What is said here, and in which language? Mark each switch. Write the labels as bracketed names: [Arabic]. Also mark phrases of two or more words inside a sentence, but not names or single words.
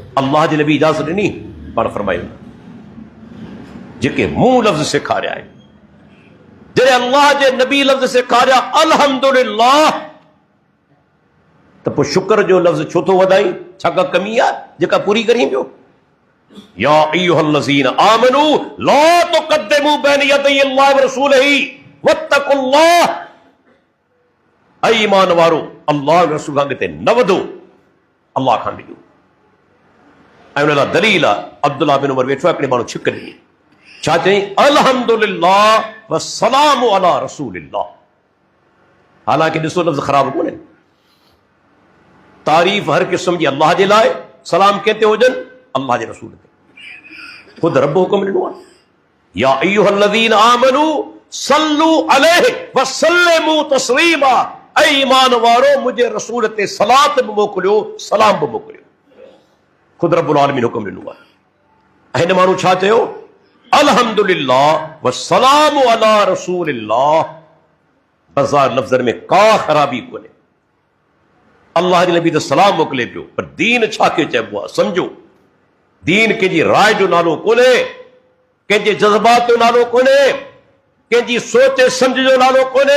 [Sindhi] अल्लाह जे नबी इजाज़त ॾिनी, पाण फरमायो जेके मूं लफ़्ज़ सेखारिया आहिनि। जॾहिं अल्लाह जे नबी लफ़्ज़ सेखारिया अल्हम्दुलिल्लाह, त पोइ शुक्र जो लफ़्ज़ छो थो वधाई? छा का कमी आहे जेका पूरी करी पियो? [Arabic] يا أيها الذين آمنوا لا تقدموا بين يدي الله ورسوله واتقوا الله. [Sindhi] ऐं ईमान वारो, अल्लाह रसूल खां अॻिते न वधो, अल्लाह खां ॾिजो। ऐं उन लाइ दलील आहे, अब्दुल्लाह बिन उमर वेठो आहे, हिकिड़े माण्हू छिक ॾिनी, छा चई? [Arabic] الحمد لله والسلام على رسول الله. [Sindhi] हालांकि ॾिसो लफ़्ज़ ख़राब कोन्हे, तारीफ़ हर क़िस्म जी अल्लाह जे लाइ, सलाम कंहिं ते हुजनि? अल्लाह जे रसूल ते। ख़ुदि रब हुकुम ॾिनो आहे, [Arabic] يا أيها الذين آمنوا صلوا عليه وسلموا تسليما. [Sindhi] ऐं ईमान वारो, मुंहिंजे रसूल ते सलात बि मोकिलियो, सलाम बि मोकिलियो। ख़ुदि [Arabic] رب العالمين [Sindhi] हुकुम ॾिनो आहे। ऐं हिन माण्हू छा चयो? [Arabic] الحمد لله والسلام على رسول الله. [Sindhi] बाज़ार लफ़्ज़नि में का ख़राबी कोन्हे। अल्लाह जे नबी त सलाम मोकिले पियो, पर दीन छा खे चइबो आहे समझो। दीन कंहिंजी राय जो नालो कोन्हे, कंहिंजे जज़्बात जो नालो कोन्हे, कंहिंजी सोच सम्झ जो नालो कोन्हे।